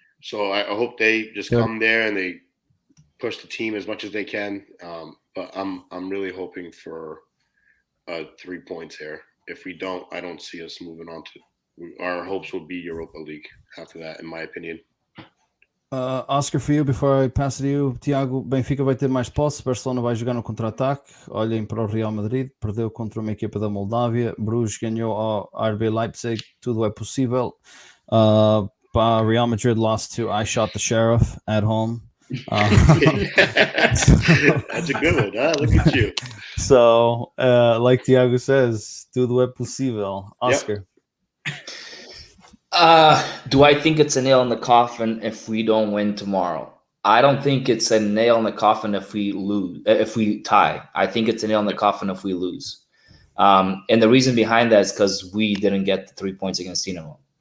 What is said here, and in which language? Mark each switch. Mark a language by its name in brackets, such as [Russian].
[English] So I hope they just come there and they push the team as much as they can. But I'm really hoping for 3 points here. If we don't, I don't see us moving on to. Our hopes will be Europa League after that, in my opinion. Oscar, for you, before I pass it to you, Tiago, [Portuguese] Benfica vai ter mais posse, Barcelona vai jogar no contra-ataque, olhem para o Real Madrid, perdeu contra uma equipa da Moldávia, Bruges ganhou ao RB Leipzig, tudo é possível. [English] Real Madrid lost to I Shot the Sheriff at home. That's a good one, huh? Look at you. So, like Tiago says, [Portuguese] tudo é possível. [English] Oscar. Yep. Do I think it's a nail in the coffin if we don't win tomorrow? I don't think it's a nail in the coffin if we lose, if we tie. I think it's a nail in the coffin if we lose. And the reason behind that is because we didn't get the 3 points against Dinamo.